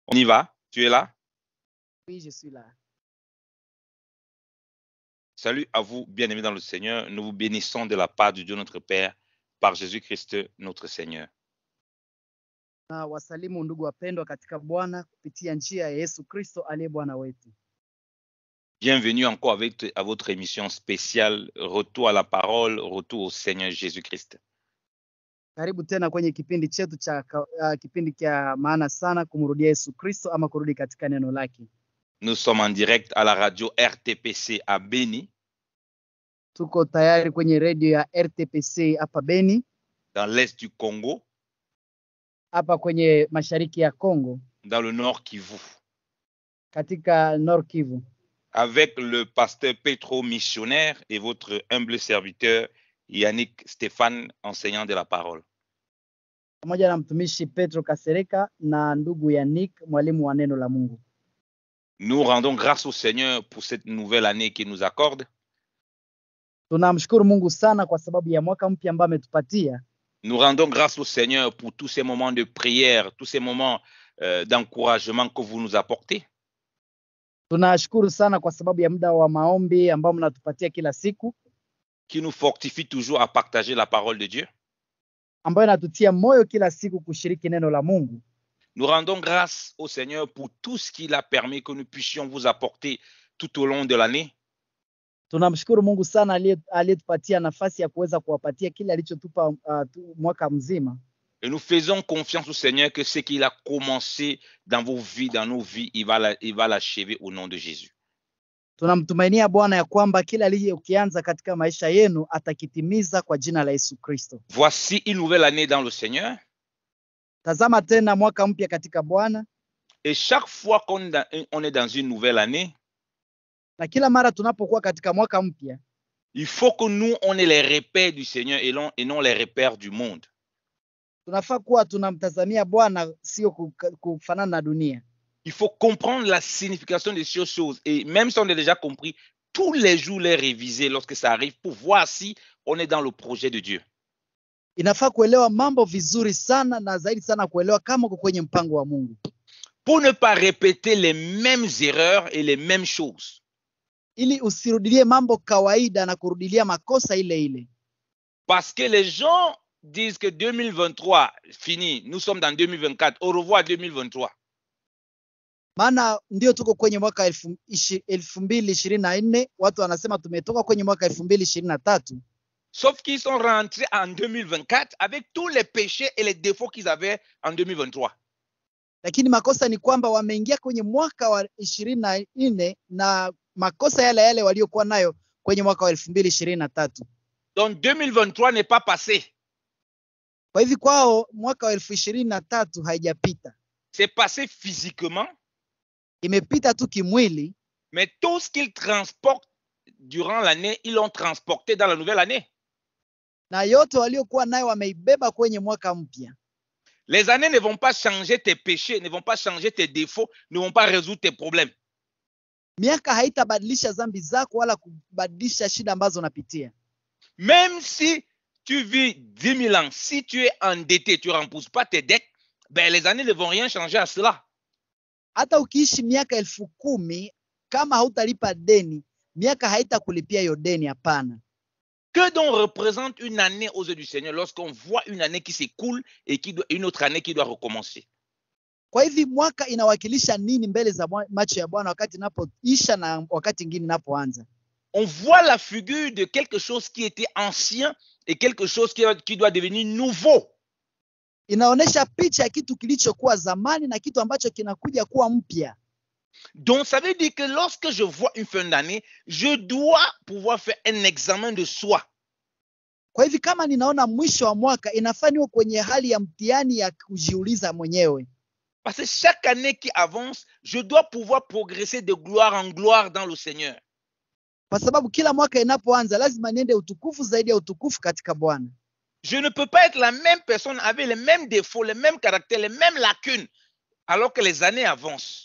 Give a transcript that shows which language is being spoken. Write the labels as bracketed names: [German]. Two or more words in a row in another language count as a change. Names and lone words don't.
[French] On y va? Tu es là? Oui, je suis là. Salut à vous, bien-aimés dans le Seigneur. Nous vous bénissons de la part de Dieu notre Père, par Jésus-Christ notre Seigneur. [Swahili] Na wasalimu ndugu wapendwa katika Bwana kupitia njia ya Yesu Kristo aliye Bwana wetu. [French] Bienvenue encore à votre émission spéciale Retour à la parole, retour au Seigneur Jésus-Christ. [Swahili] Karibu tena kwenye kipindi chetu cha kipindi cha maana sana kumrudia Yesu Kristo ama kurudi katika neno lake. [French] Nous sommes en direct à la radio RTPC à Beni, [Swahili] Tuko tayari kwenye redio ya RTPC hapa Beni, [French] dans l'est du Congo, [Swahili] hapa kwenye mashariki ya Kongo, [French] dans le nord Kivu, [Swahili] katika Nord Kivu, [French] avec le pasteur Petro missionnaire et votre humble serviteur Yannick Stéphane, enseignant de la parole. [Swahili] pamoja na mtumishi Petro Kasereka na ndugu Yannick, mwalimu wa neno la Mungu. [French] Nous rendons grâce au Seigneur pour cette nouvelle année qu'il nous accorde. [Swahili] Tunamshukuru Mungu sana kwa sababu ya mwaka mpya ambao ametupatia. [French] Nous rendons grâce au Seigneur pour tous ces moments de prière, tous ces moments d'encouragement que vous nous apportez. [Swahili] Tunashukuru sana kwa sababu ya muda wa maombi ambao mnatupatia kila siku, [French] Qui nous fortifie toujours à partager la parole de Dieu. [Swahili] ambayo inatutia moyo kila siku kushiriki neno la Mungu. [French] Nous rendons grâce au Seigneur pour tout ce qu'il a permis que nous puissions vous apporter tout au long de l'année. [Swahili] Tunamshukuru Mungu sana aliyetupatia nafasi ya kuweza kuwapatia kile alichotupa mwaka mzima. [French] Et nous faisons confiance au Seigneur que ce qu'il a commencé dans vos vies, dans nos vies, il va l'achever au nom de Jésus. [Swahili] Tunamtumainia Bwana ya kwamba kile alichokianza katika maisha yenu atakitimiza kwa jina la Yesu Kristo. [French] Voici une nouvelle année dans le Seigneur. [Swahili] Tazama tena mwaka mpya katika Bwana, [French] Et chaque fois qu'on est dans une nouvelle année, [Swahili] na kila mara tunapokuwa katika mwaka mpya, [French] il faut que nous, on ait les repères du Seigneur et non les repères du monde. [Swahili] tunafaa kuwa tunamtazamia Bwana, sio kufanana na dunia. [French] Il faut comprendre la signification de ces choses. Et même si on a déjà compris, tous les jours les réviser lorsque ça arrive pour voir si on est dans le projet de Dieu. [Swahili] Inafaa kuelewa mambo vizuri sana na zaidi sana kuelewa kama uko kwenye mpango wa Mungu. [French] Pour ne pas répéter les mêmes erreurs et les mêmes choses. [Swahili] Ili usirudilie mambo kawaida na kurudilia makosa ile ile. [French] Parce que les gens disent que 2023 fini, nous sommes dans 2024, au revoir 2023. [Swahili] Maana ndio tuko kwenye mwaka 2024, watu wanasema tumetoka kwenye mwaka 2023. [French] Sauf qu'ils sont rentrés en 2024 avec tous les péchés et les défauts qu'ils avaient en 2023. [Swahili] Lakini makosa ni kwamba wameingia kwenye mwaka wa 24 na makosa yale yale waliokuwa nayo kwenye mwaka wa 2023. [French] Donc 2023 n'est pas passé. [Swahili] Kwa hivyo kwao mwaka wa 2023 haijapita. [French] C'est passé physiquement. [Swahili] Imepita tu kimwili. [French] Mais tout ce qu'ils transportent durant l'année, ils l'ont transporté dans la nouvelle année. [Swahili] Na yote waliokuwa nayo wameibeba kwenye mwaka mpya. [French] Les années ne vont pas changer tes péchés, ne vont pas changer tes défauts, ne vont pas résoudre tes problèmes. [Swahili] Miaka haitabadilisha dhambi zako wala kubadilisha shida ambazo unapitia. [French] Même si tu vis 10 000 ans, si tu es endetté, tu ne rembourses pas tes dettes, ben les années ne vont rien changer à cela. [Swahili] Hata ukiishi miaka 10,000 kama hautalipa deni, miaka haitakulipia hiyo deni, hapana. [French] Que donc représente une année aux yeux du Seigneur lorsqu'on voit une année qui s'écoule et une autre année qui doit recommencer? [Swahili] Kwa hivi mwaka inawakilisha nini mbele za macho ya Bwana wakati inapoisha na wakati mwingine inapoanza? [French] On voit la figure de quelque chose qui était ancien et quelque chose qui doit devenir nouveau. [Swahili] Inaonesha picha ya kitu kilichokuwa zamani na kitu ambacho kinakuja kuwa mpya. [French] Donc ça veut dire que lorsque je vois une fin d'année, je dois pouvoir faire un examen de soi. [Swahili] Kwa hivi kama ninaona mwisho wa mwaka, inafaa niwe kwenye hali ya mtihani ya kujiuliza mwenyewe. [French] Parce que chaque année qui avance, je dois pouvoir progresser de gloire en gloire dans le Seigneur. [Swahili] Kwa sababu kila mwaka inapoanza lazima niende utukufu zaidi ya utukufu katika Bwana. [French] Je ne peux pas être la même personne avec les mêmes défauts, les mêmes caractères, les mêmes lacunes, alors que les années avancent.